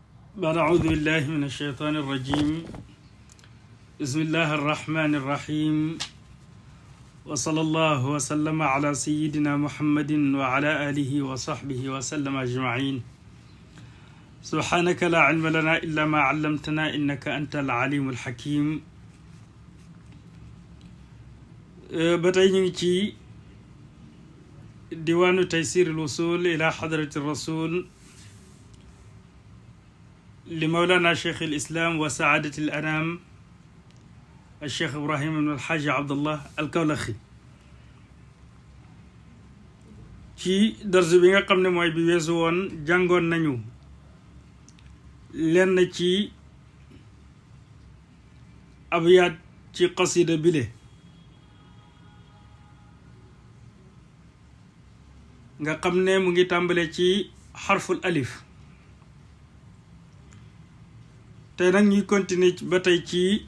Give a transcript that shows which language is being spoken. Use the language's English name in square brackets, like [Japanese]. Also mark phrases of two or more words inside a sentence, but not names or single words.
[Arabic] بعد أعوذ بالله من الشيطان الرجيم بسم الله الرحمن الرحيم وصلى الله وسلم على سيدنا محمد وعلى آله وصحبه وسلم أجمعين سبحانك لا علم لنا إلا ما علمتنا إنك أنت العليم الحكيم بتاينيكي ديوان تيسير الوصول إلى حضرة الرسول لمولانا شيخ الإسلام وسعادة الأنام الشيخ إبراهيم بن الحاج عبد الله الكولخي [Wolof] ci darsu bi nga xam ne mooy bi weesu woon jàngoon nañu lenn ci abyaat ci qasida bile nga xam ne mu ngi tàmbale ci [Arabic] حرف الألف [Wolof] tey nag ñuy continuer ba tey ci